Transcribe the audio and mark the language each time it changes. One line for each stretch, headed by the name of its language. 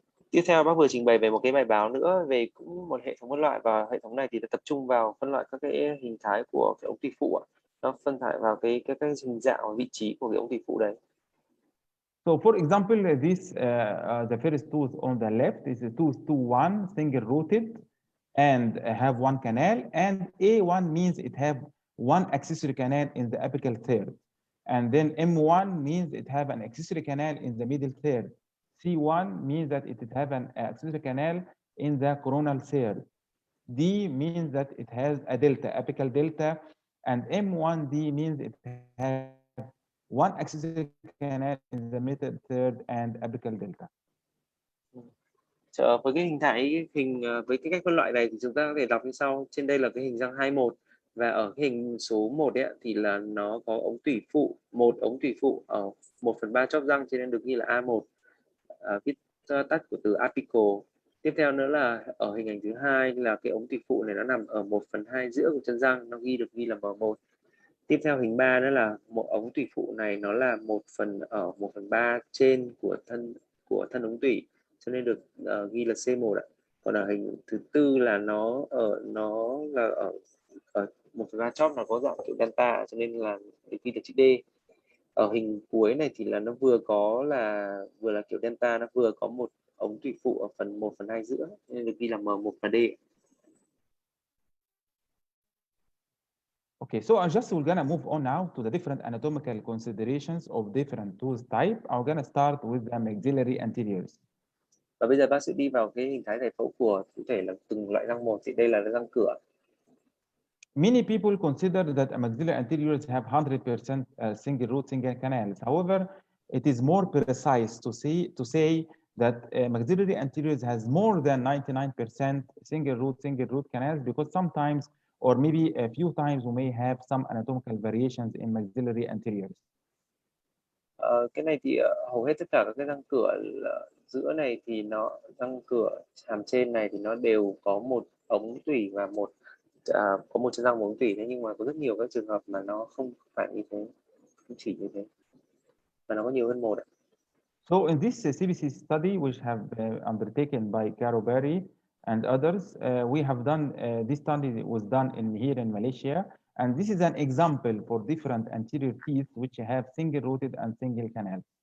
Vietnamese: Tiếp theo bác vừa trình bày về một cái bài báo nữa về cũng một hệ thống phân loại, và hệ thống này thì tập trung vào phân loại các cái hình thái của cái ống tủy phụ ạ. Nó phân loại vào cái hình dạng và vị trí của cái ống tủy phụ đấy.
English: So for example, this the first tooth on the left is a tooth 2-1 single rooted and have one canal, and A1 means it have one accessory canal in the apical third, and then M1 means it have an accessory canal in the middle third. C1 means that it have an accessory canal in the coronal third. D means that it has a delta, apical delta, and M1D means it has one accessory canal in the middle third and apical delta.
Vietnamese: Với cái hình thái với cái cách phân loại này thì chúng ta có thể đọc như sau. Trên đây là cái hình răng 21, và ở cái hình số 1 ấy, thì là nó có ống tủy phụ, một ống tủy phụ ở 1/3 chóp răng, cho nên được ghi là A1, viết tắt của từ apical. Tiếp theo nữa là ở hình ảnh thứ hai là cái ống tủy phụ này nó nằm ở 1/2 giữa của chân răng, nó được ghi là M1. Tiếp theo hình 3 nữa là một ống tủy phụ này nó là 1/3 trên của thân ống tủy, cho nên được ghi là C1 ạ. Còn ở hình thứ tư là nó là ở 1/3 chóp, nó có dạng kiểu delta, cho nên là ghi là chữ D. Ở hình cuối này thì là nó vừa là kiểu delta, nó vừa có một ống tủy phụ ở phần 1/2 giữa, nên được ghi là M1 và D.
English: Okay, so we're gonna move on now to the different anatomical considerations of different tooth type. I'm gonna start with the maxillary anteriors.
Vietnamese: Và bây giờ bác sẽ đi vào cái hình thái giải phẫu của cụ thể là từng loại răng một. Thì đây là răng cửa.
English: Many people consider that maxillary anteriors have 100% single root, single canals. However, it is more precise to say that maxillary anteriors has more than 99% single root canals, because sometimes, or maybe a few times, we may have some anatomical variations in maxillary anteriors.
Vietnamese: Cái này thì hầu hết tất cả các cái răng cửa giữa này thì răng cửa hàm trên này thì nó đều có một ống tủy và có một chân răng một ống tủy. Thế nhưng mà có rất nhiều các trường hợp mà nó không phải như thế, không chỉ như thế, mà nó có nhiều hơn một ạ.
English: So in this CBC study, which have undertaken by Caro Berry and others, we have done this study was done here in Malaysia, and this is an example for different anterior teeth which have single rooted and single canal.